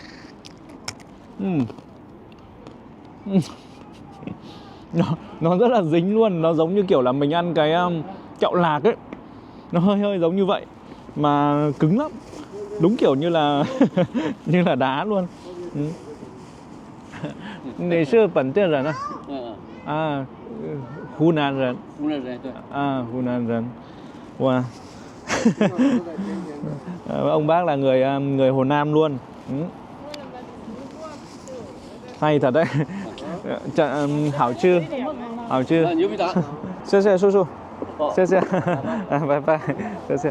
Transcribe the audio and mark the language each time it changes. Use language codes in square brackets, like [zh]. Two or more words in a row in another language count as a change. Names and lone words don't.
[vi] Nó rất là dính luôn. Nó giống như kiểu là mình ăn cái kẹo lạc ấy. Nó hơi giống như vậy. Mà cứng lắm. Đúng kiểu như là như là đá luôn. Này sư bản địa 人à? [zh] 湖南人.湖南人. Wow. [vi] Ông bác là người Hồ Nam luôn. Hay thật đấy. Hảo chưa? Hảo chưa? [zh] 谢谢叔叔. 谢谢. [en] Bye bye. [zh] 谢谢.